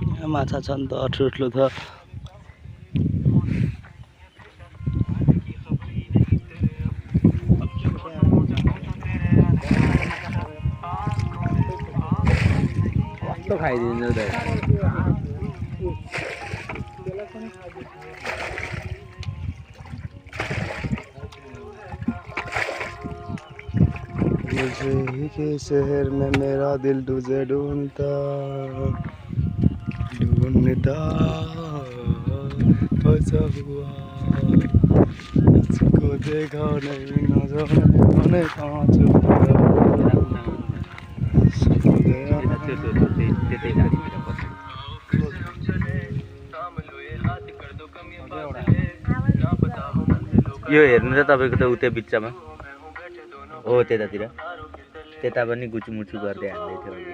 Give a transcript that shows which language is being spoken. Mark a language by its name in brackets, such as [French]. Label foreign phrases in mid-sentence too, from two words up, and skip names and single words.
[Nepali] माछा छन् त ठुलो त कस्तो खाइदिन्छ त [Hindi] मुझे ही के शहर में मेरा दिल तुझे ढूंढता फंसा हुआ उसको देखा नहीं नजर में कहाँ छुपा [Nepali] यो हेर्नु त तपाईको त उतै बिचमा हो त्यतातिर त्यता पनि गुचुमुचु गर्दै हान्दै थियो